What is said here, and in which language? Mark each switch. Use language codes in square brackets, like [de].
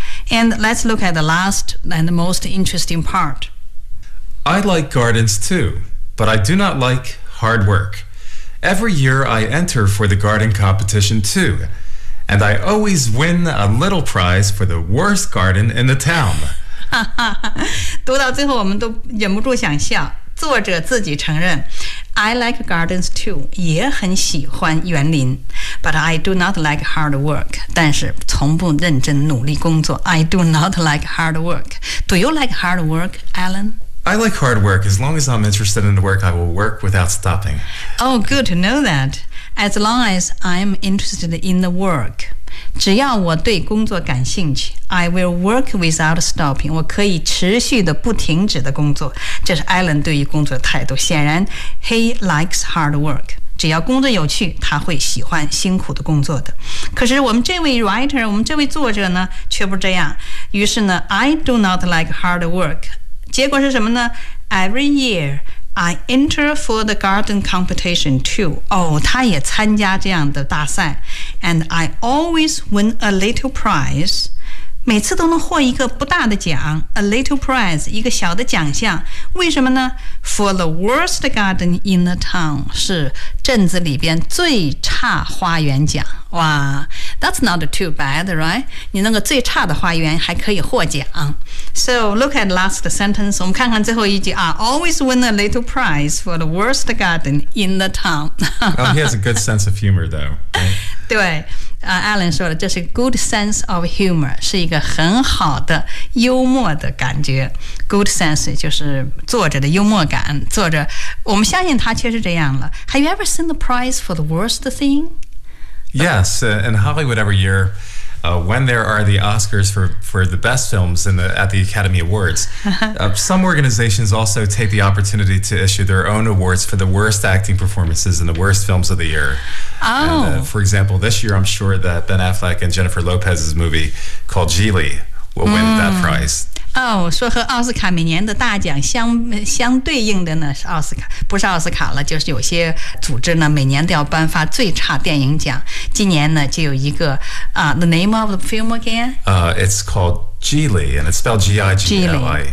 [en] And let's look at the last and the most interesting part. I like gardens too, but I do not like hard work. Every year I enter for the garden competition too. And I always win a little prize for the worst garden in the town. [zh] 读到最后我们都忍不住想笑。作者自己承认 [en] I like gardens too, [zh] 也很喜欢园林。 [en] But I do not like hard work, [zh] 但是从不认真努力工作。 [en] I do not like hard work. Do you like hard work, Alan? I like hard work. As long as I'm interested in the work, I will work without stopping. Oh, good to know that. As long as I'm interested in the work. [zh] 只要我对工作感兴趣 [en] I will work without stopping. [zh] 我可以持续的不停止的工作。这是 Alan 对于工作的态度。显然 [en] he likes hard work. [zh] 只要工作有趣他会喜欢辛苦的工作的可是我们这位 writer 我们这位作者呢却不这样于是呢 [en] I do not like hard work [zh] 结果是什么呢 [en] Every year I enter for the garden competition too [zh] 哦他也参加这样的大赛 [en] And I always win a little prize [zh] 每次都能获一个不大的奖 [en] a little prize, [zh] 一个小的奖项。为什么呢 ? [en] For the worst garden in the town, [zh] 是镇子里边最差花园奖。 [en] 哇 ,that's not too bad, right? [zh] 你那个最差的花园还可以获奖。 [en] So, look at last sentence, [zh] 我们看看最后一句 [en] I always win a little prize for the worst garden in the town. Oh, he has a good sense of humor, though.、 Right? [zh] 对。Alan 说的这是 [en] good sense of humor [zh] 是一个很好的幽默的感觉 good sense 就是作者的幽默感作者我们相信他确实这样了 [en] Have you ever seen the prize for the worst thing? Yes, in Hollywood every year when there are the Oscars for the best films at the Academy Awards, some organizations also take the opportunity to issue their own awards for the worst acting performances and the worst films of the year. Oh. And, for example, this year I'm sure that Ben Affleck and Jennifer Lopez's movie called Geely will win that prize. [zh] 哦，说和奥斯卡每年的大奖相对应的呢是奥斯卡，不是奥斯卡了，就是有些组织呢每年都要颁发最差电影奖。今年呢就有一个啊、， [en] The name of the film again? It's called Geely, and it's spelled G-I-G-L-I.